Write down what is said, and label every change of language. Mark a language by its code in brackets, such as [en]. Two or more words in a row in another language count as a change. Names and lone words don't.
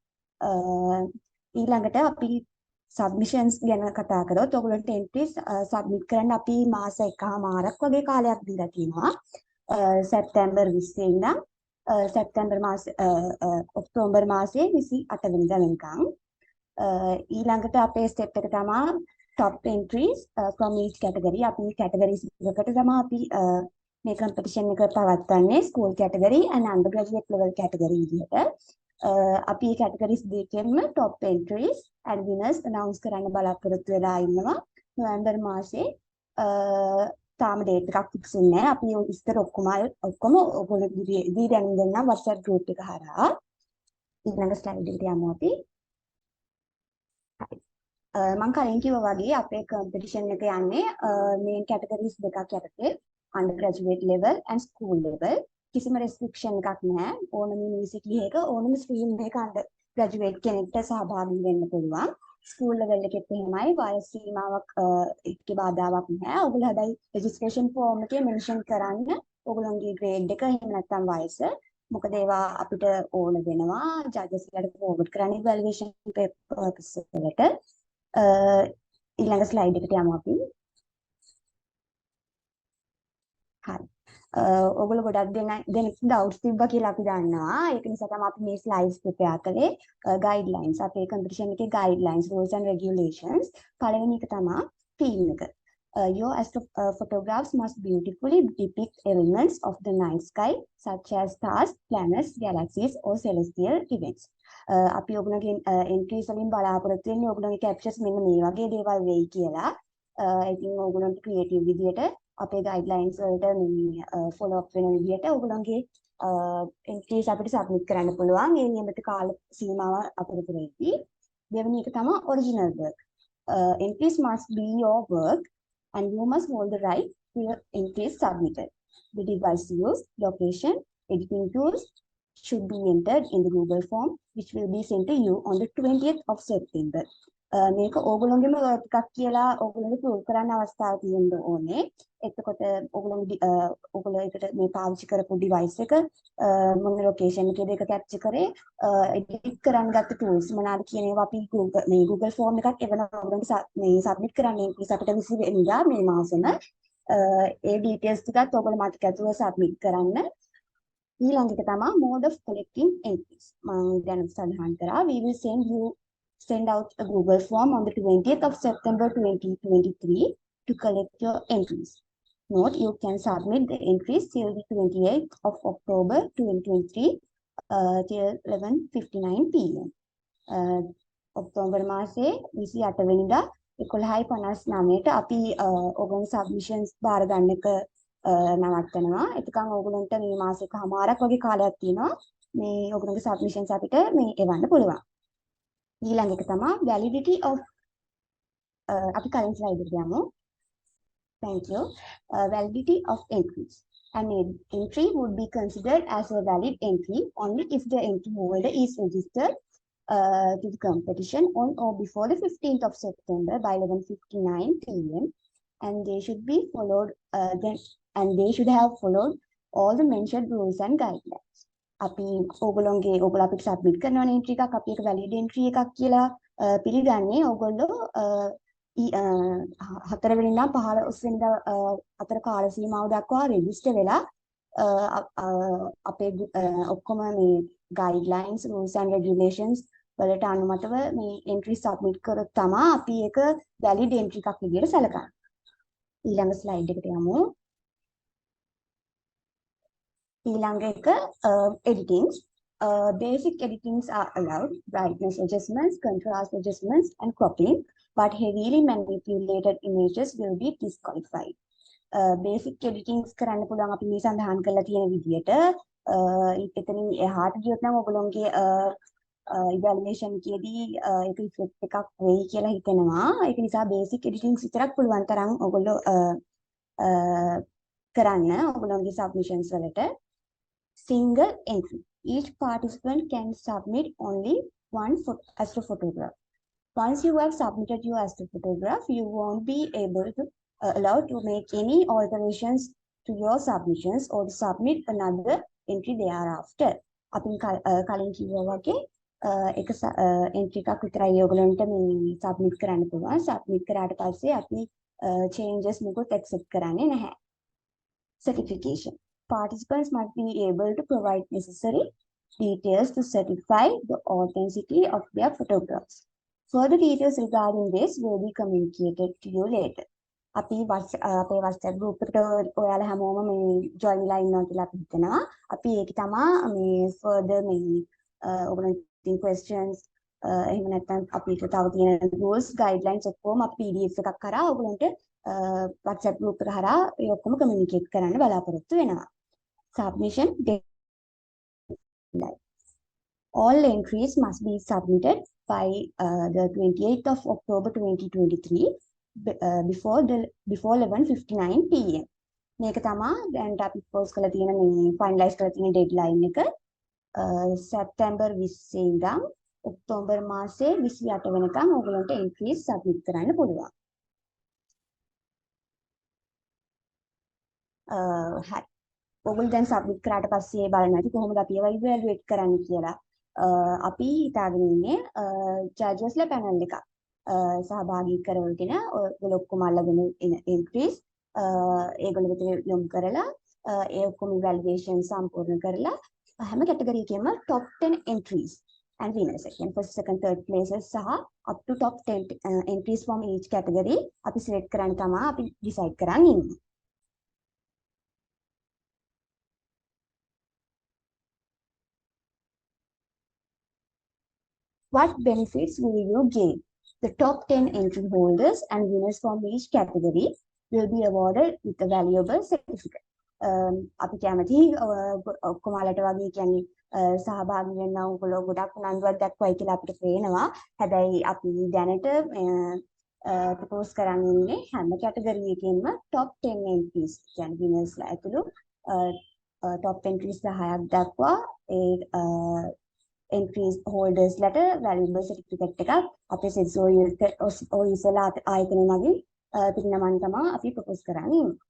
[si] ඊළඟට අපි submissions ගැන කතා කරොත් ඔයගොල්ලන්ට [en] entries submit [si] කරන්න අපි මාස එකමාරක් වගේ කාලයක් දීලා තියෙනවා. සැප්තැම්බර් 20 වෙනිදා සැප්තැම්බර් මාසේ ඔක්තෝබර් මාසේ 28 වෙනිදා වෙනකම්. ඊළඟට අපේ ස්ටෙප් එක තමයි [en] top entries from each category. [si] අපි categories එකකට තමයි අපි මේ competition එක පවත්වන්නේ [en] school category and undergraduate level category [si] විදිහට. අපි මේ categories දෙකෙන්ම [en] top entries and winners announce [si] කරන්න බලාපොරොත්තු වෙලා ඉන්නවා. නොවැම්බර් මාසේ තාම date එකක් fix වෙන්නේ නැහැ. අපි ඉස්තර ඔක්කොම ඔයගොල්ලෝ දී දැනුම් දෙන්න [en] WhatsApp group [si] එක හරහා. ඊළඟ slide එකට යමු අපි. මම කලින් කිව්වා වගේ අපේ competition එක යන්නේ [en] main categories [si] දෙකක් යටතේ [en] undergraduate level and school level. [si] කිසිම restriction එකක් නැහැ. ඕනම university එකක ඕනම stream එකක undergraduate කෙනෙක්ට සහභාගී වෙන්න පුළුවන්. [en] school level [si] එකෙත් එහෙමයි. වයස් සීමාවක් එක්ක බාධාවක් නැහැ. ඔයගොල්ලෝ හැබැයි [en] registration form [si] එකේ mention කරන්න ඔයගොල්ලෝගේ grade එක එහෙම නැත්නම් වයස. මොකද ඒවා අපිට ඕන වෙනවා judges ලාට forward කරන්න [en] evaluation purpose [si] වලට. ඊළඟ slide එකට යමු අපි. හරි. ඔයගොල්ලෝ ගොඩක් දෙනෙක් doubts තිබ්බා කියලා අපි දන්නවා. ඒක නිසා තමයි අපි මේ [en] slides prepare [si] කළේ. guidelines අපේ competition එකේ [en] guidelines rules and regulations. [si] පළවෙනි එක තමයි theme එක. [en] Your photographs must beautifully depict elements of the night sky such as stars, planets, galaxies or celestial events. [si] අපි ඔයගොල්ලෝගේ entries වලින් බලාපොරොත්තු වෙන්නේ ඔයගොල්ලෝගේ captures මෙන්න මේ වගේ දේවල් වෙයි කියලා. ඉතින් ඔයගොල්ලන්ට creative විදියට අපේ guidelines වලට මේ [en] follow up [si] වෙන විදියට ඔයගොල්ලන්ගේ entries අපිට submit කරන්න පුළුවන්. ඒ නියමිත කාල සීමාව අතරතුරදී. දෙවෙනි එක තමයි [en] original work. Entries must be your work and you must hold the right to your entries submitted. The device used, location, editing tools should be entered in the Google form, which will be sent to you on the 20th of September. [si] මේක ඕගොල්ලෝගේම work එකක් කියලා ඕගොල්ලෝ prove කරන්න අවස්ථාවක් තියෙන්න ඕනේ. එතකොට ඕගොල්ලෝ ඒකට මේ පාවිච්චි කරපු device එක මොන location එකේද ඒක capture කරේ edit කරන්න ගත්ත tools මොනවාද කියන ඒවා අපි [en] Google form [si] එකක් එවන ඕගොල්ලන්ට මේ submit කරන්න ඉතින් අපිට 20 වෙනිදා මේ මාසෙම ඒ details ටිකත් ඕගොල්ලෝ මතක ඇතුව submit කරන්න. ඊළඟ එක තමයි [en] mode of collecting entries. [si] මම දැන් සඳහන් කරා [en] we will send out a Google form on the 20th of September 2023 to collect your entries. Note, you can submit the entries till the 28th of October 2023 till 11:59 p.m. [si] ඔක්තෝබර් මාසේ 28 වෙනිදා 11:59ට අපි ඔයගොල්ලෝ submissions බාර ගන්න එක නවත්තනවා. එතකන් ඔයගොල්ලන්ට මේ මාසෙකමාරක් වගේ කාලයක් තියෙනවා මේ ඔයගොල්ලෝගේ submissions අපිට මේ එවන්න පුළුවන්. ඊළඟ එක තමයි [en] validity of [si] අපි කලින් slide එකට යමු. [en] Thank you. Validity of entries. An entry would be considered as a valid entry only if the entry holder is registered to the competition on or before the 15th of September by 11:59 p.m. and they should be followed they should have followed all the mentioned rules and guidelines. [si] අපි ඔයගොල්ලෝ අපිට submit කරන entry එකක් අපි එක [en] valid entry [si] එකක් කියලා පිළිගන්නේ ඔයගොල්ලෝ 4 වෙනිදා 15 වෙනිදා අතර කාල සීමාව දක්වා register වෙලා අපේ ඔක්කොම මේ [en] guidelines rules and regulations [si] වලට අනුමතව මේ [en] entry submit [si] කරොත් තමයි අපි ඒක [en] valid entry [si] එකක් විදිහට සැලකන්නේ. ඊළඟ slide එකට යමු. ඊළඟ එක editings. [en] Basic editings are allowed, brightness adjustments, contrast adjustments and cropping, but heavily manipulated images will be disqualified. Basic editings [si] කරන්න පුළුවන් අපි මේ සඳහන් කරලා තියෙන විදිහට එතනින් එහාට ගියොත් නම් ඔයගොල්ලෝගේ evaluation එකේදී ඒක effect එකක් වෙයි කියලා හිතෙනවා. ඒක නිසා [en] basic editings [si] විතරක් පුළුවන් තරම් ඔයගොල්ලෝ කරන්න ඔයගොල්ලෝගේ submissions වලට. [en] Single entry. Each participant can submit only one astrophotograph. Once you have submitted your astrophotograph, you won't be able to allowed to make any alterations to your submissions or to submit another entry thereafter. [si] අපි කලින් කිව්වා වගේ එක entry එකක් විතරයි ඔයගලන්ට මේ submit කරන්න පුළුවන්. submit කරාට පස්සේ අපි changes මොකොත් accept කරන්නේ නැහැ. [en] Certification. Participants must be able to provide necessary details to certify the authenticity of their photographs. Further details regarding this will be communicated to you later. [si] අපි අපේ [en] WhatsApp group [si] එකට ඔයාලා හැමෝම මේ join වෙලා ඉන්නවා කියලා අපි හිතනවා. අපි ඒක තමයි මේ further මේ ඔයගොල්ලෝ questions එහෙම නැත්නම් අපිට තව තියෙන [en] rules guidelines [si] ඔක්කොම අපි PDF එකක් කරා ඔයගොල්ලන්ට [en] WhatsApp group [si] එක හරහා ඒ ඔක්කොම communicate කරන්න බලාපොරොත්තු වෙනවා. [en] Submission deadline. All entries must be submitted by the 28th of October 2023 before 11:59 PM. [si] මේක තමයි දැන් අපි post කරලා තියෙන මේ finalize කරලා තියෙන deadline එක සැප්තැම්බර් 20 ඉඳන් ඔක්තෝබර් මාසේ 28 වෙනකම් ඔයගලන්ට [en] entries submit [si] කරන්න පුළුවන්. හරි. ඔයගොල්ලෝ දැන් submit කරාට පස්සේ බලන්න ඇති කොහොමද අපි ඒවා evaluate කරන්න කියලා. අපි හිතාගෙන ඉන්නේ judgesලා panel එකක් සහභාගී කරවගෙන ඔයගොල්ලෝ ඔක්කොම අල්ලගෙන එන entries ඒගොල්ලෝ විතර යොමු කරලා ඒ ඔක්කොම evaluation සම්පූර්ණ කරලා හැම category එකෙම [en] top 10 entries and winners again first second third places [si] සහ [en] up to top 10 entries from each category [si] අපි select කරන්න තමයි අපි decide කරන් ඉන්නේ. [en] What benefits will you gain? The top 10 entry holders and winners from each category will be awarded with a valuable certificate. [si] අපි කැමති ඔක්කොමලට වගේ කියන්නේ සහභාගී වෙන්න ඕගොල්ලෝ ගොඩක් උනන්දුවක් දක්වයි කියලා අපිට පේනවා. හැබැයි අපි දැනට ප්‍රොපෝස් කරන් ඉන්නේ හැම කැටගරි එකකින්ම [en] top 10 entries [si] කියන්නේ winners ලා ඇතුළු [en] top entries [si] 10ක් දක්වා ඒ [en] entries holders [si] ලට [en] valuable certificate [si] එකක් අපේ SEDS OUSL ආයතනය මගින් පිරිනමන්න තමයි අපි ප්‍රොපෝස් කරන්නේ.